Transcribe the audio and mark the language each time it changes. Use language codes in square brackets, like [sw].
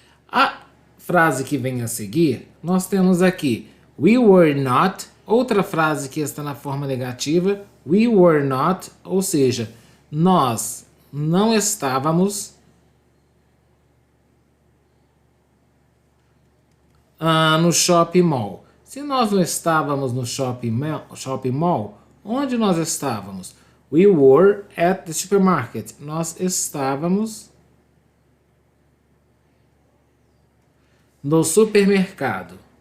[pt] A frase que vem a seguir, nós temos aqui [en] we were not, [pt] outra frase que está na forma negativa, we were not, ou seja, nós não estávamos no shopping mall. Se nós não estávamos no shopping mall, onde nós estávamos? [en] We were at the supermarket. [pt] Nós estávamos no supermercado.